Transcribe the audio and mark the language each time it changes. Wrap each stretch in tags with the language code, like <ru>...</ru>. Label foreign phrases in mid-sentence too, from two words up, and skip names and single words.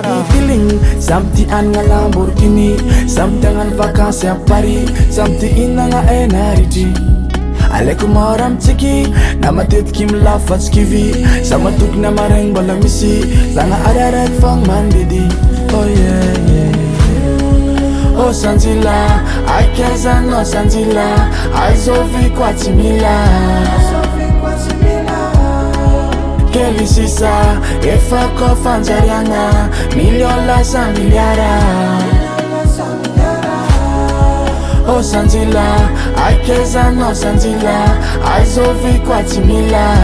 <mg>Samty feeling, samty anagna Lamborghini, samty agnano vakansy a Paris, samty inagna energy. Aleko maora mitsiki, na matetiky milafatsy kivy, za matoky na maregny mbola misy, zagna araraiky fogna mandidy.</mg> <en>Oh yeah yeah.</en> <mg>Oh Sanjila, aikaizanao Sanjila, aizovy koa tsy mila. Kely sisa, efa koa fanjariagna, million lasa miliara. Oh Sanjila, aikaizanao Sanjila, aizovy koa tsy mila.</mg>